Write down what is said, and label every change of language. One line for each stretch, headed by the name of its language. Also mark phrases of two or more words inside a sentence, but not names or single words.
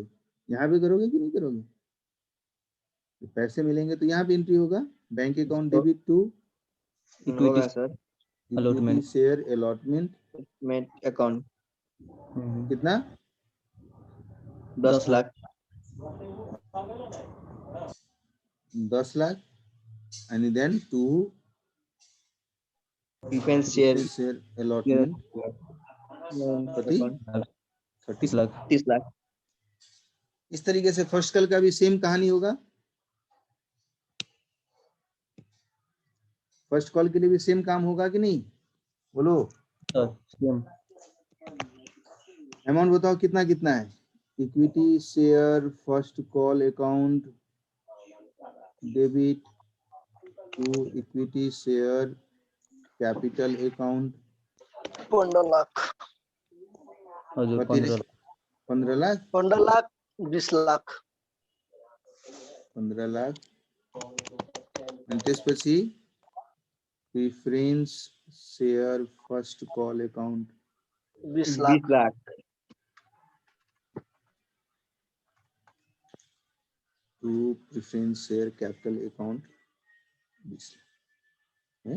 Hindi: यहाँ भी करोगे कि नहीं करोगे? तो पैसे मिलेंगे तो यहाँ भी एंट्री होगा,
English: bank account debit to
Hindi: होगा सर।
English: equity share allotment अकाउंट
Hindi: कितना? 10 लाख
English: 10 लाख and then to preference share allotment
Hindi: 30 लाख। 30 लाख। इस तरीके से
English: first call
Hindi: का भी सेम कहानी होगा।
English: first call
Hindi: के लिए भी सेम काम होगा कि नहीं? बोलो। अमाउंट बताओ कितना कितना है?
English: equity share first call account debit to equity share capital account
Hindi: 15 लाख।
Nepali: हजुर 15 लाख। 15 लाख 15 लाख 20 लाख 15 लाख आणि त्यसपछि
English: preference share first call account
Nepali: 20 लाख 20 लाख
English: to preference share capital account 20 लाख।